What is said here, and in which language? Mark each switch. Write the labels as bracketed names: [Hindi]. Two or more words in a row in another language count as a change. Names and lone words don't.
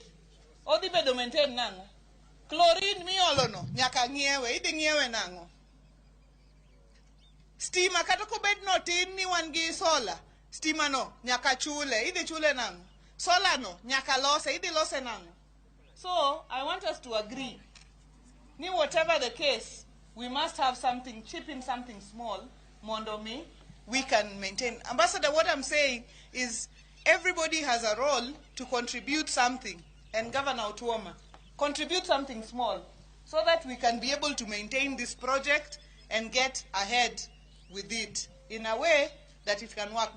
[Luo (Kenya and Tanzania)] Odhi bedo maintained nang'o? Chlorine miolo no nyaka ng'iewe, idhi ng'iewe nang'o? Stima kata kobed no tin ni wan gi solar, stima no nyaka chule, idhi chule nang'o? Solar no nyaka lose, idhi lose nang'o? [English] So I want us to agree. Ni whatever the case, we must have something, chip in something small, mondo we can maintain. Ambassador, what I'm saying is everybody has a role to contribute something, and Governor Otuoma, contribute something small so that we can be able to maintain this project and get ahead with it in a way that it can work.